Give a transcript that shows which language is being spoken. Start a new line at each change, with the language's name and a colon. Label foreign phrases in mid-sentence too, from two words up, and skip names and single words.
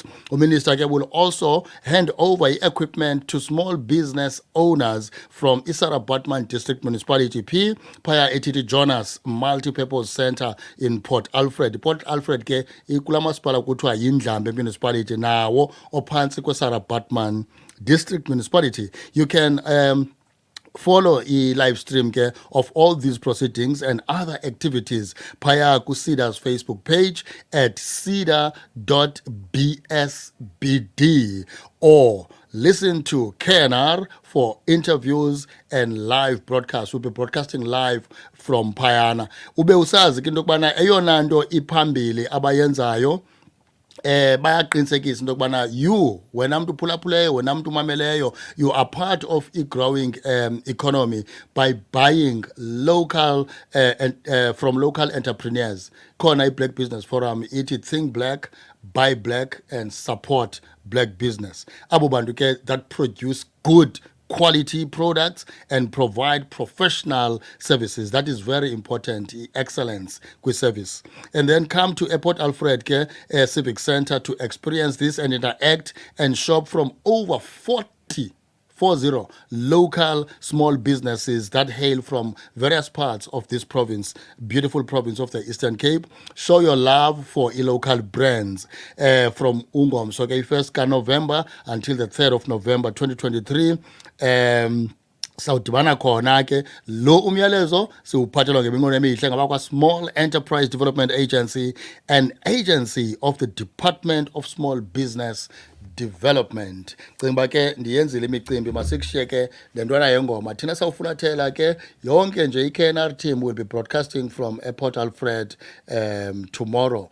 English: The Minister will also hand over equipment to small business owners from Isara Batman District Municipality P, via Etiti Jonas Multi-Purpose Center in Port Alfred.
Xhosa: Port Alfred ke ikula masipala kuthiwa yindlambe municipality nawo ophantsi kwesara Batman District Municipality.
English: You can follow a live stream ke of all these proceedings and other activities phaya ku-SIDA's Facebook page at sida.bsbd, or listen to KNR for interviews and live broadcasts. We'll be broadcasting live from Payana.
Xhosa: Ube usazi ke into yokubana eyona nto iphambili abayenzayo bayaqinisekisa into yokubana you, wena mntu uphulaphuleyo, wena mntu umameleyo,
English: you are part of a growing economy by buying local from local entrepreneurs. Khona i-Black Business Forum ithi think black, buy black and support black business.
Xhosa: Abo bantu ke
English: that produce good quality products and provide professional services. That is very important, excellence with service. And then come to Airport Alfred Civic Center to experience this and interact and shop from over 40 local small businesses that hail from various parts of this province, beautiful province of the Eastern Cape. Show your love for local brands from Ungom. So, 1st November until the 3rd of November 2023.
Xhosa: sawudibana khona ke lo umyalezo siwuphathelwa ngeminqweno emihle ngabakwa Small Enterprise Development Agency,
English: an agency of the
Xhosa: Department of Small Business Development. Cimba ke ndiyenzile imicimbi masikushiyeke le ntwana yengoma. Thina sawufunathela ke yonke nje i-KNR team
English: will be broadcasting from Port Alfred tomorrow.